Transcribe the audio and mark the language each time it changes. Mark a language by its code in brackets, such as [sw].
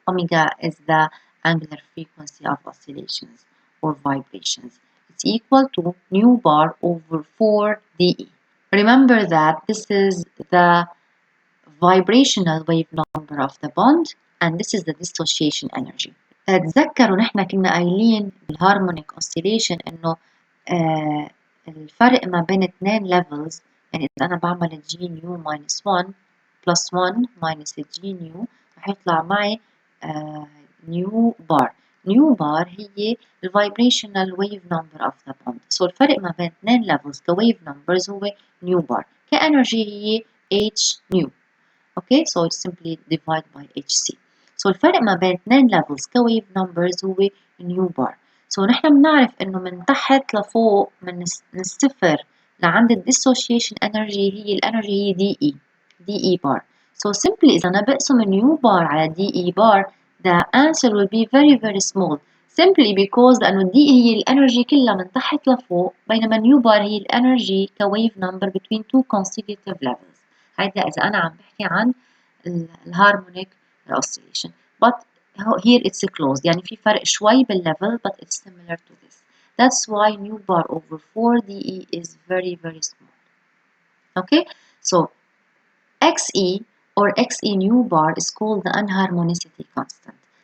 [en] Omega is the angular frequency of oscillations or vibrations. It's equal to nu bar over 4 dE. Remember that this is the vibrational wave number of the bond, and this is the dissociation energy. [ar] تذكروا نحن كنا قايلين بالهارمونيك اوسيليشن انه الفرق ما بين اثنين levels، يعني إذا أنا بعمل جي نيو [en] minus 1 plus 1 minus [ar] جي نيو رح يطلع معي نيو بار. نيو بار هي ال [en] vibrational wave number of the bond. [ar] So الفرق ما بين اثنين levels ك [en] wave numbers [ar] هو نيو بار. كenergy هي h نيو. [en] Okay, so it's simply divide by hc. [ar] So الفرق ما بين اثنين levels ك [en] wave numbers [ar] هو نيو بار. So نحن بنعرف انه من تحت لفوق من الصفر لعند ال dissociation energy هي الانرجي هي دي اي بار. So simply إذا أنا بقسم نيو بار على دي اي بار, [en] the answer will be very small. [ar] Simply because لأنه دي هي الانرجي كلها من تحت لفوق, بينما نيو بار هي الانرجي ك wave number [en] between two consecutive levels. [ar] هيدا إذا أنا عم بحكي عن الهارمونيك oscillation. [en] But here it's closed, [ar] يعني في فرق شوي بالlevel, [en] but it's similar to this. That's why nu bar over 4 dE is very small. Okay, so Xe or Xe nu bar is called the unharmonicity constant.